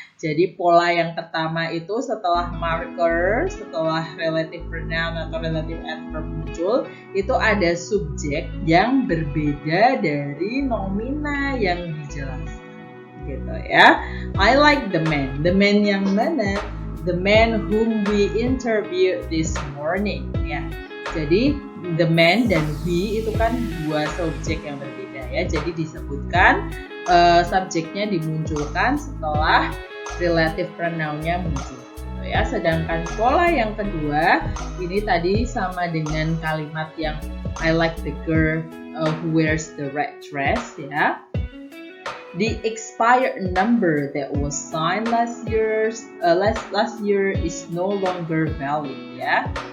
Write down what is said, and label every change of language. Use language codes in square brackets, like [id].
[id] Jadi pola yang pertama itu setelah marker, setelah relative pronoun atau relative adverb muncul, itu ada subjek yang berbeda dari nomina yang dijelaskan gitu ya. [en] I like the man. The man [id] yang mana? [en] The man whom we interviewed this morning ya. [id] Jadi the man dan we itu kan dua subjek yang berbeda ya. Jadi disebutkan subjeknya dimunculkan setelah relative pronounnya muncul gitu ya. Sedangkan pola yang kedua ini tadi sama dengan kalimat yang [en] I like the girl who wears the red dress, ya. The expired number that was signed last year is no longer valid, ya.